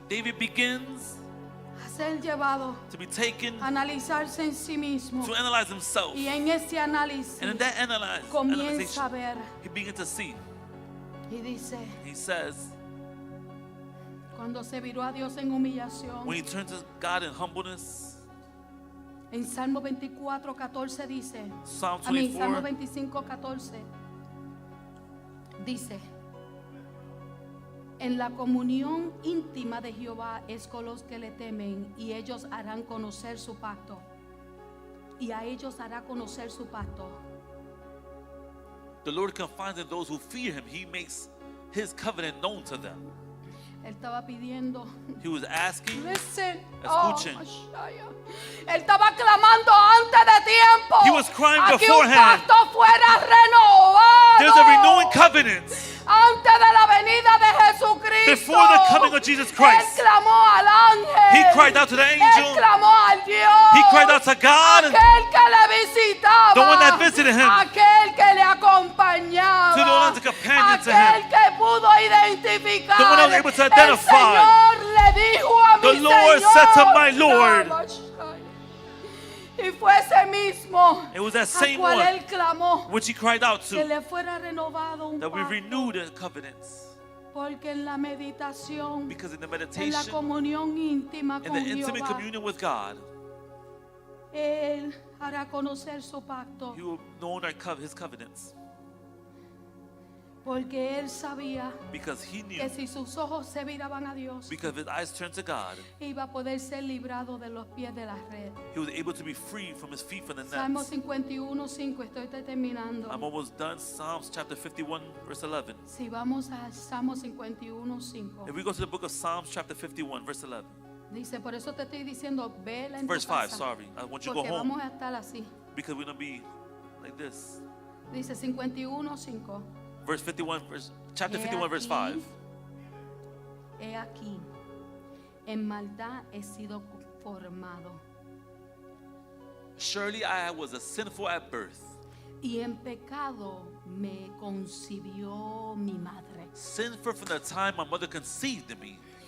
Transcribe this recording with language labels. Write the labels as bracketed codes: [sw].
[en] David begins [es] a ser llevado [en] to be taken [es] a analizarse en sí mismo, [en] to analyze himself. [es] y en ese análisis [en] And in that [es] comienza a [en] analyzation, [es] ver [en] he begins to see. [es] y dice, [en] He says, [es] cuando se viró a Dios en humillación, [en] when he turns to God in humbleness, [es] en Salmo 24:14 dice, [en] Psalm [es] a mí, Salmo [en] 24, [es] 25:14 dice, en la comunión íntima de Jehová es con los que le temen, y ellos harán conocer su pacto. Y a ellos hará conocer su pacto. [en] the Lord confines in those who fear him. He makes his covenant known to them. [es] Él estaba pidiendo, [en] He was asking, listen, [es] escuchen. Mashaya. Él estaba clamando antes de tiempo. [en] He was crying [es] a que [en] beforehand. [es] un pacto fuera renovado. [en] there's a renewing covenant [es] Antes de la venida de Jesucristo. [en] before the coming of Jesus Christ. [es] Él clamó al ángel. [en] He cried out to the [es] Él [en] angel. [es] clamó al Dios. [en] He cried out to God, [es] Aquel que le visitaba. [en] the one that visited him, [es] Aquel que le acompañaba. [en] to the one that's a companion to [es] Aquel [en] him, [es] que pudo identificar. [en] the one that was able to [es] El [en] identify. [es] Señor le dijo a [en] The [es] mi [en] Lord [es] Señor, [en] said to my Lord. [es] y fue ese mismo [en] It was that [es] a [en] same [es] cual [en] one [es] él clamó [en] which he cried out [es] que [en] to, [es] le fuera renovado un [en] that we [es] pacto, [en] renew the covenants. [es] porque en la meditación, [en] Because in the [es] en la [en] meditation, [es] comunión íntima [en] in con the intimate Jehová, communion with God, [es] él hará conocer su pacto, [en] he will know his covenants. [es] porque él sabía [en] Because he knew, [es] que si sus ojos se viraban a Dios, [en] because his eyes turned to God, [es] iba a poder ser librado de los pies de la red. [en] he was able to be free from his feet from the [es] Salmo [en] nets. [es] 51:5, estoy terminando. [en] I'm almost done. Psalms chapter 51, verse 11. [es] Si vamos a Salmo 51:5, [en] If we go to the book of Psalms chapter 51, verse 11. [es] dice, por eso te estoy diciendo, vela en tu [en] Verse 5, [es] casa, [en] sorry. I want you to go [es] porque [en] home [es] vamos a estar así. [en] because we're going to be like this. [es] Dice 51:5. [en] Verse 51, chapter He 51, verse [es] aquí, [en] 5. [es] He aquí, en maldad he sido formado, [en] Surely I was a sinful at birth, [es] y en pecado me concibió mi madre. [en] sinful from the time my mother conceived me.